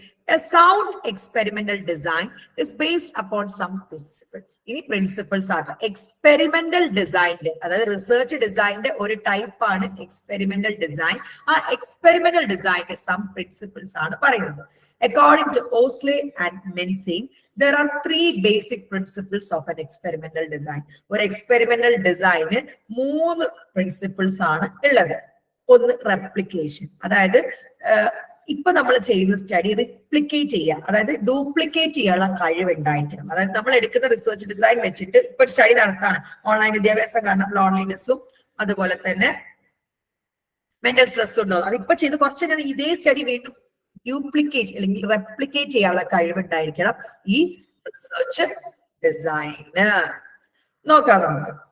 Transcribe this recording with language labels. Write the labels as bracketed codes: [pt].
[en] A sound experimental design is based upon some principles. [ml] ഇനി principles ആണ് experimental ഡിസൈൻ്റെ, അതായത് research ഡിസൈൻ്റെ ഒരു ടൈപ്പ് ആണ് എക്സ്പെരിമെന്റൽ ഡിസൈൻ. ആ എക്സ്പെരിമെന്റൽ ഡിസൈൻ്റെ സം പ്രിൻസിപ്പിൾസ് ആണ് പറയുന്നത്. [en] According to Osley and Mensing, there are 3 basic principles of an experimental design. [ml] ഒരു experimental ഡിസൈന് 3 principles ആണ് ഉള്ളത്. ഒന്ന് റെപ്ലിക്കേഷൻ, അതായത് ഇപ്പൊ നമ്മൾ ചെയ്യുന്ന സ്റ്റഡി റിപ്ലിക്കേറ്റ് ചെയ്യുക, അതായത് ഡ്യൂപ്ലിക്കേറ്റ് ചെയ്യാനുള്ള കഴിവ് ഉണ്ടായിരിക്കണം. അതായത് നമ്മൾ എടുക്കുന്ന റിസർച്ച് ഡിസൈൻ വെച്ചിട്ട് ഇപ്പൊ സ്റ്റഡി നടത്താണ്. ഓൺലൈൻ വിദ്യാഭ്യാസം കാരണം ലോൺലിനെസ്സും അതുപോലെ തന്നെ മെന്റൽ സ്ട്രെസ്സും ഉണ്ടോ, അതിപ്പോ ചെയ്ത് കുറച്ച് ഇതേ സ്റ്റഡി വീണ്ടും ഡ്യൂപ്ലിക്കേറ്റ് അല്ലെങ്കിൽ റെപ്ലിക്കേറ്റ് ചെയ്യാനുള്ള കഴിവുണ്ടായിരിക്കണം ഈ റിസർച്ച് ഡിസൈന്. നോക്കാം നമുക്ക്.